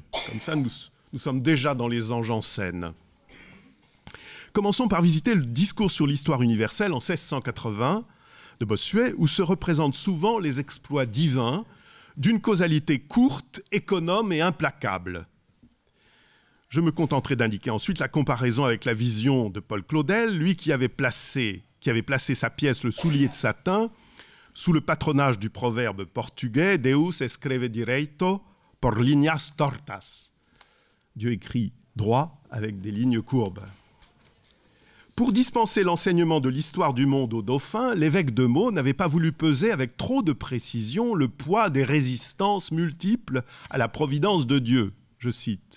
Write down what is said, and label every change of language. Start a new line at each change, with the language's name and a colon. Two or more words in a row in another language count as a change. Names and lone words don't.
French: Comme ça, nous sommes déjà dans les anges en scène. Commençons par visiter le discours sur l'histoire universelle en 1680 de Bossuet, où se représentent souvent les exploits divins d'une causalité courte, économe et implacable. Je me contenterai d'indiquer ensuite la comparaison avec la vision de Paul Claudel, lui qui avait placé sa pièce Le soulier de satin sous le patronage du proverbe portugais «
Portuguese: Deus escreve direito por linhas tortas ».
French: Dieu écrit droit avec des lignes courbes. Pour dispenser l'enseignement de l'histoire du monde aux dauphins, l'évêque de Meaux n'avait pas voulu peser avec trop de précision le poids des résistances multiples à la providence de Dieu. Je cite.